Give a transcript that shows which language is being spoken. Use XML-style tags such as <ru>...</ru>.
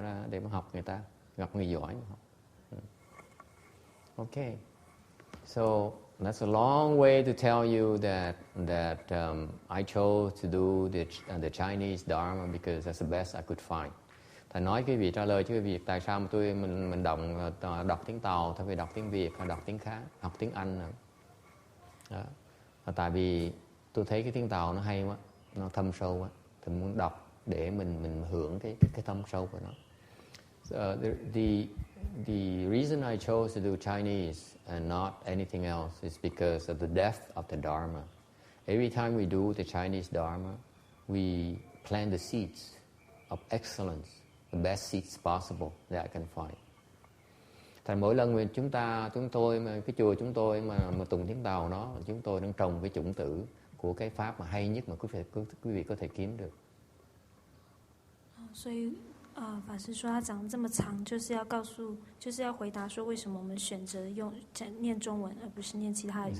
<vi>Để mà học người ta, gặp người giỏi mà học. Okay.</vi> <en>So that's a long way to tell you that I chose to do the Chinese Dharma because that's the best I could find.</en> <vi>Thầy nói cái việc trả lời cho cái việc tại sao mà mình đọc tiếng Tàu thay vì đọc tiếng Việt hay đọc tiếng khác, học tiếng Anh nữa. Đó. Tại vì tôi thấy cái tiếng Tàu nó hay quá, nó thâm sâu quá, thì muốn đọc để mình hưởng cái thâm sâu của nó.</vi> <en>The reason I chose to do Chinese and not anything else is because of the depth of the Dharma. Every time we do the Chinese Dharma, we plant the seeds of excellence, the best seeds possible that I can find.</en> <vi>Thành mỗi lần chúng tôi mà cái chùa chúng tôi mà tụng tiếng Tàu đó, chúng tôi đang trồng cái chủng tử của cái pháp mà hay nhất mà quý vị có thể kiếm được.</vi> <zh>所以法师说他讲这么长，就是要回答说为什么我们选择念中文而不是念其他语言。</zh>